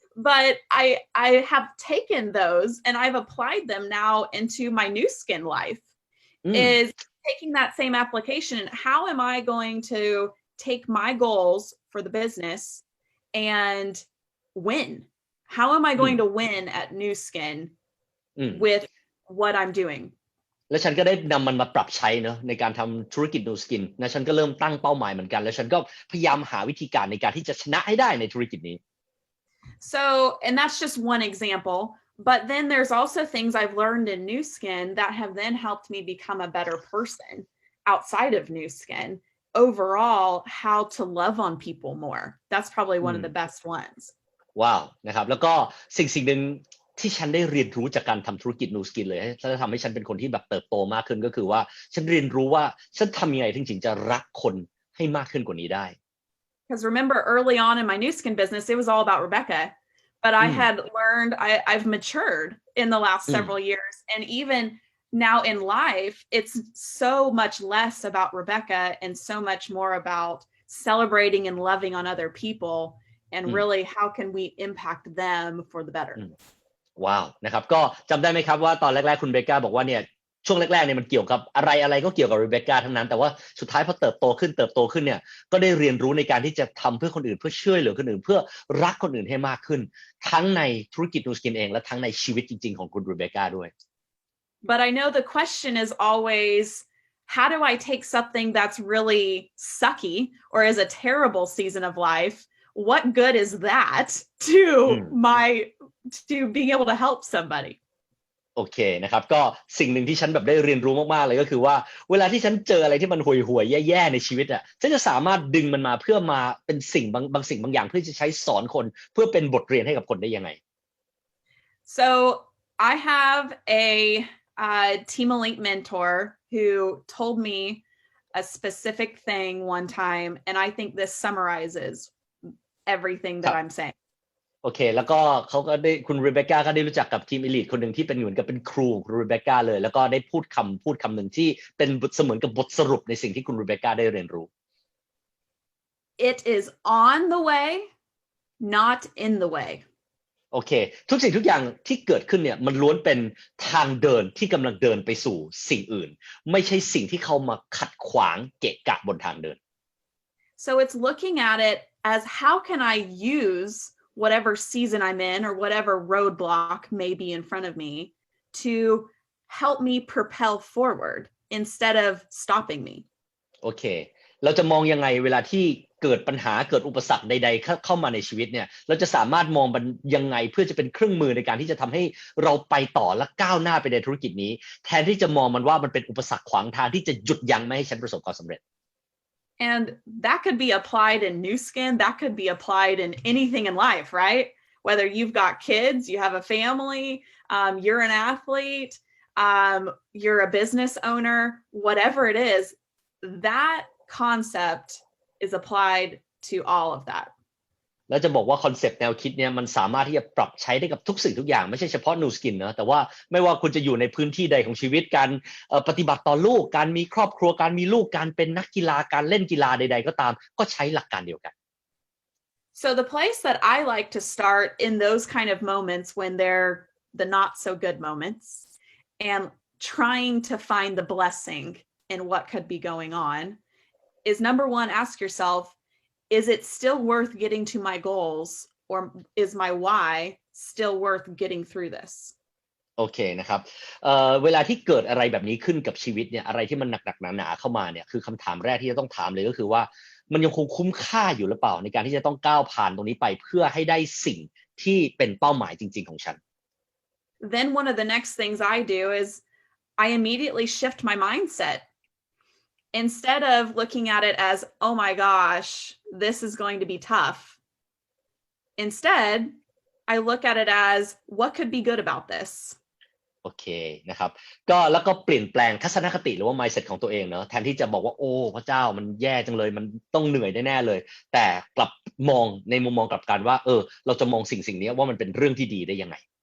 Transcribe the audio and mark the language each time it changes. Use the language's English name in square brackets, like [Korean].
[English] But I have taken those and I've applied them now into my Nu Skin life. Is taking that same application. How am I going to take my goals for the business and win? How am I going to win at Nu Skin with what I'm doing? [Thai] แล้วฉันก็ได้นำมันมาปรับใช้เนอะในการทำธุรกิจนูสกินนะฉันก็เริ่มตั้งเป้าหมายเหมือนกันแล้วฉันก็พยายามหาวิธีการในการที่จะชนะให้ได้ในธุรกิจนี้ [English] So, and that's just one example, but then there's also things I've learned in Nu Skin that have then helped me become a better person outside of Nu Skin. Overall, how to love on people more. That's probably one of the best ones. [Thai] ว้าวนะครับแล้วก็สิ่งหนึ่ง ที่ฉันได้เรียนรู้จากการทำธุรกิจนูสกินเลยและทำให้ฉันเป็นคนที่แบบเติบโตมากขึ้นก็คือว่าฉันเรียนรู้ว่าฉันทำยังไงถึงจะรักคนให้มากขึ้นกว่านี้ได้ [English] Because remember early on in my new skin business, it was all about Rebecca. But I had learned, I've matured in the last several years. And even now in life, it's so much less about Rebecca and so much more about celebrating and loving on other people. And really, how can we impact them for the better? [Thai] ว้าวนะครับก็จำได้ไหมครับว่าตอนแรกๆคุณเบคก้าบอกว่าเนี่ยช่วงแรกๆเนี่ยมันเกี่ยวกับอะไรก็เกี่ยวกับเรเบคก้าทั้งนั้นแต่ว่าสุดท้ายพอเติบโตขึ้นเนี่ยก็ได้เรียนรู้ในการที่จะทำเพื่อคนอื่นเพื่อช่วยเหลือคนอื่นเพื่อรักคนอื่นให้มากขึ้นทั้งในธุรกิจนูสกินเองและทั้งในชีวิตจริงๆของคุณเรเบคก้าด้วย [English] But I know the question is always, how do I take something that's really sucky or is a terrible season of life? What good is that to being able to help somebody? [Thai] โอเคนะครับก็สิ่งหนึ่งที่ฉันแบบได้เรียนรู้มากๆเลยก็คือว่าเวลาที่ฉันเจออะไรที่มันห่วยๆแย่ๆในชีวิตอ่ะฉันจะสามารถดึงมันมาเพื่อมาเป็นสิ่งบางสิ่งบางอย่างเพื่อจะใช้สอนคนเพื่อเป็นบทเรียนให้กับคนได้ยังไง [English] So I have a Team Elite mentor who told me a specific thing one time, and I think this summarizes everything that I'm saying. [Thai] โอเคแล้วก็เขาก็ได้คุณเรเบคก้าก็ได้รู้จักกับทีมอีลิทคนหนึ่งที่เป็นเหมือนกับเป็นครูคุณเรเบคก้าเลยแล้วก็ได้พูดคำหนึ่งที่เป็นเสมือนกับบทสรุปในสิ่งที่คุณเรเบคก้าได้เรียนรู้ [English] It is on the way, not in the way. [Thai] โอเคทุกสิ่งทุกอย่างที่เกิดขึ้นเนี่ยมันล้วนเป็นทางเดินที่กำลังเดินไปสู่สิ่งอื่นไม่ใช่สิ่งที่เข้ามาขัดขวางเกะกะบนทางเดิน [English] So it's looking at it as how can I use whatever season I'm in or whatever roadblock may be in front of me to help me propel forward instead of stopping me. [Thai] โอเคเราจะมองยังไงเวลาที่เกิดปัญหาเกิดอุปสรรคใดๆเข้ามาในชีวิตเนี่ยเราจะสามารถมองมันยังไงเพื่อจะเป็นเครื่องมือในการที่จะทำให้เราไปต่อและก้าวหน้าไปในธุรกิจนี้แทนที่จะมองมันว่ามันเป็นอุปสรรคขวางทางที่จะหยุดยั้งไม่ให้ฉันประสบความสำเร็จ [English] And that could be applied in new skin. That could be applied in anything in life, right? Whether you've got kids, you have a family, you're an athlete, you're a business owner, whatever it is, that concept is applied to all of that. [Thai] แล้วจะบอกว่าคอนเซปต์แนวคิดเนี่ยมันสามารถที่จะปรับใช้ได้กับทุกสิ่งทุกอย่างไม่ใช่เฉพาะนูสกินนะแต่ว่าไม่ว่าคุณจะอยู่ในพื้นที่ใดของชีวิตการปฏิบัติต่อลูกการมีครอบครัวการมีลูกการเป็นนักกีฬาการเล่นกีฬาใดๆก็ตามก็ใช้หลักการเดียวกัน [English] So the place that I like to start in those kind of moments when they're the not so good moments and trying to find the blessing in what could be going on is number one, ask yourself,Is it still worth getting to my goals or is my why still worth getting through this? [Thai] โอเคนะครับเวลาที่เกิดอะไรแบบนี้ขึ้นกับชีวิตเนี่ยอะไรที่มันหนักๆหนาๆเข้ามาเนี่ยคือคำถามแรกที่จะต้องถามเลยก็คือว่ามันยังคงคุ้มค่าอยู่หรือเปล่าในการที่จะต้องก้าวผ่านตรงนี้ไปเพื่อให้ได้สิ่งที่เป็นเป้าหมายจริงๆของฉัน [English] Then one of the next things I do is I immediately shift my mindset.Instead of looking at it as, oh my gosh, this is going to be tough. Instead, I look at it as, what could be good about this? [Thai] โอเคนะครับแล้วก็เปลี่ยนแปลงทัศนคติหรือว่า mindset ของตัวเองเนาะแทนที่จะบอกว่าโอ้พระเจ้ามันแย่จังเลยมันต้องเหนื่อยแน่ๆเลยแต่กลับมองในมุมมองกลับกันว่าเราจะมองสิ่งนี้ว่ามันเป็นเรื่องที่ดีได้ยังไง